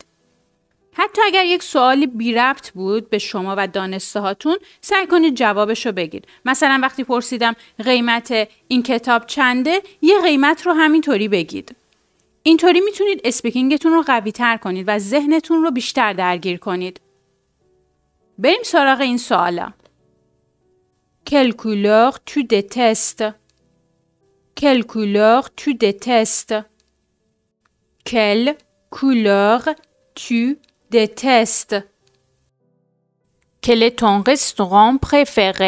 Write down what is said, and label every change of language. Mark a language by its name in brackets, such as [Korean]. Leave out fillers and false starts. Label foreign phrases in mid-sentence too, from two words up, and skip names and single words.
[Persian] حتی اگر یک سوالی بی ربط بود به شما و دانسته هاتون، سعی کنید جوابش رو بگید. مثلا وقتی پرسیدم قیمت این کتاب چنده، یه قیمت رو همینطوری بگید. اینطوری میتونید اسپیکینگتون رو قوی تر کنید و ذهنتون رو بیشتر درگیر کنید. بریم سراغ این سوالا. [French] Quelle couleur tu détestes? Quelle couleur tu détestes? Quelle couleur tu détestes? Quel est ton restaurant préféré?